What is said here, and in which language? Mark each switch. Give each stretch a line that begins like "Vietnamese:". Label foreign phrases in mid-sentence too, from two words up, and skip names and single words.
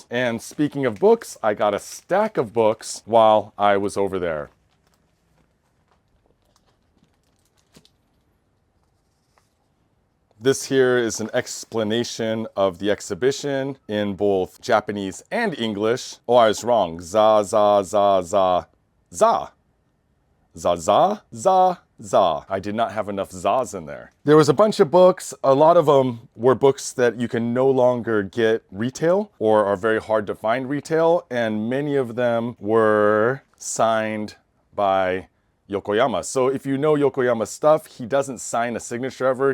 English: And speaking of books, I got a stack of books while I was over there. This here is an explanation of the exhibition in both Japanese and English. Oh, I was wrong. Za, za, za, za, za. Za, za, za, za. I did not have enough zas in there. There was a bunch of books. A lot of them were books that you can no longer get retail or are very hard to find retail. And many of them were signed by Yokoyama. So if you know Yokoyama stuff, he doesn't sign a signature ever.